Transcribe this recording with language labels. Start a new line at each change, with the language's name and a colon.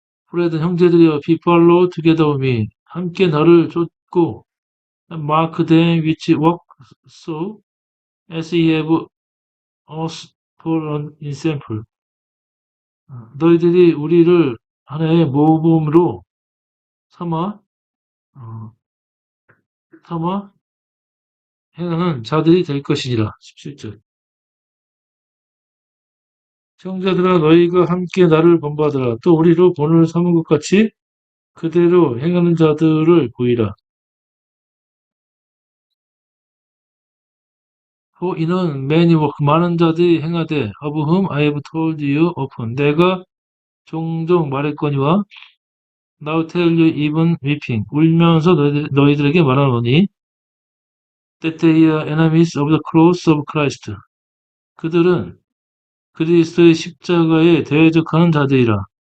Korean: 브레든 형제들이여
English: be follow together with me.
Korean: 함께 나를 쫓고
English: mark them which walk so as ye have us for an example.
Korean: 너희들이 우리를 하나의 모범으로 삼아 어, 행하는 자들이 될 것이니라. 17절. 형제들아 너희가 함께 나를 본받으라. 또 우리로 본을 삼은 것 같이 그대로 행하는 자들을 보이라. 이는
English: many work
Korean: 많은 자들이 행하되
English: of whom I have told you often
Korean: 내가 종종 말했거니와
English: now tell you even weeping
Korean: 울면서 너희들에게 말하노니
English: that they are enemies of the cross of Christ
Korean: 그들은 그리스도의 십자가에 대적하는 자들이라.